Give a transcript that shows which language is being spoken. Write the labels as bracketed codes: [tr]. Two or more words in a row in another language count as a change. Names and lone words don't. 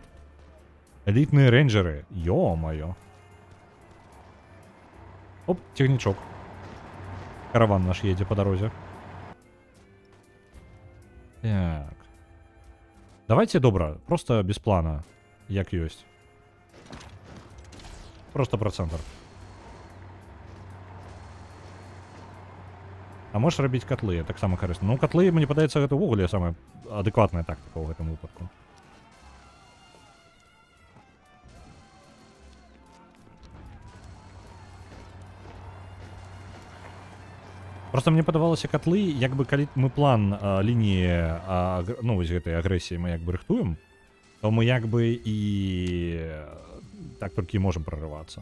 [be] Элітныя рэйнджеры. Ё-маё. Оп, цягнічок. Караван наш едзе по дарозе. Так. Давайте, добра, просто без плана, як ёсць. [ru] Просто про центр. [be] А можешь рабіць котлы, таксама карысна. Ну, котлы, мне падаецца, гэта ўвогуле самая адэкватная тактика ў гэтым выпадку. Просто мне падавалася котлы, як бы калі мы план лініі, ну, вось гэтай агрэсіі мы як бы рыхтуем, то мы як бы і так толькі можам прорывацца.